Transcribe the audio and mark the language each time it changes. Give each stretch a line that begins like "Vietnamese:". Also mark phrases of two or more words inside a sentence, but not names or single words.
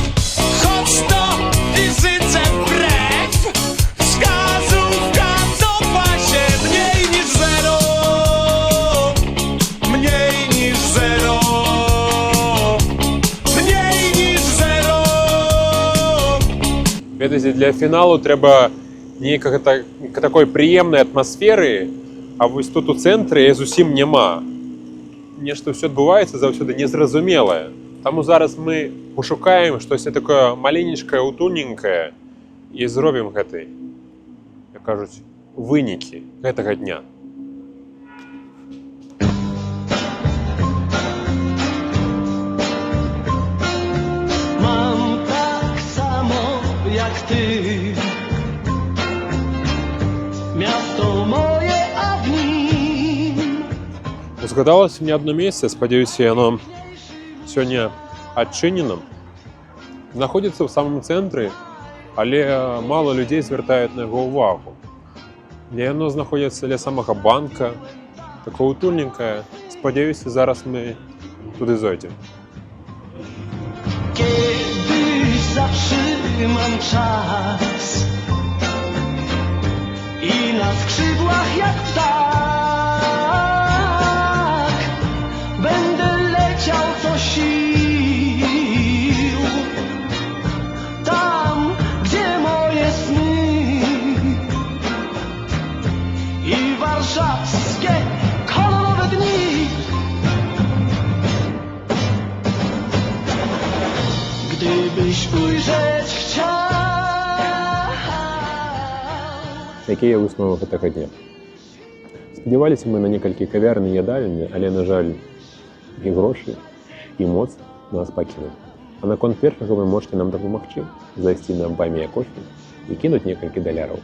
Polish: Choć to fizyce wbrew, wskazówka cofa się mniej niż zero. Mniej niż zero. Mniej niż zero.
Belarusian: Ведаеце, для фіналу трэба нейкага такой прыемнай атмасферы, а вось тут у цэнтры яе зусім няма. Нешта ўсё адбываецца заўсёды незразумелае. Таму зараз мы пошукаем штосьці такое маленечкае, утульненькае і зробім гэты, як кажуць, вынікі гэтага дня.
Polish: Mam tak samo jak ty. Miasto moje, a w nim
Belarusian: Згадалася мне одно месца, спадзяюся, яно сёння адчынена. Знаходзіцца ў самым цэнтры, але мала людзей звяртаюць на яго ўвагу. Яно знаходзіцца ля самага банка, такое утульненькае. Спадзяюся, зараз мы туды зойдзем.
Polish: kiedyś zatrzymam czas i na skrzydłach jak ptak będę leciał co sił tam, gdzie moje sny i warszawskie kolorowe dni. Gdybyś ujrzeć chciał.
Belarusian: Якія высновы гэтага дня? Спадзяваліся мы на некалькі кавярн і ядальні, але, на жаль, і грошы, і моц нас пакінулі. А наконт першага вы можете нам дапамагчы, зайсці на Buy кофе і кінуць некалькі даляраў.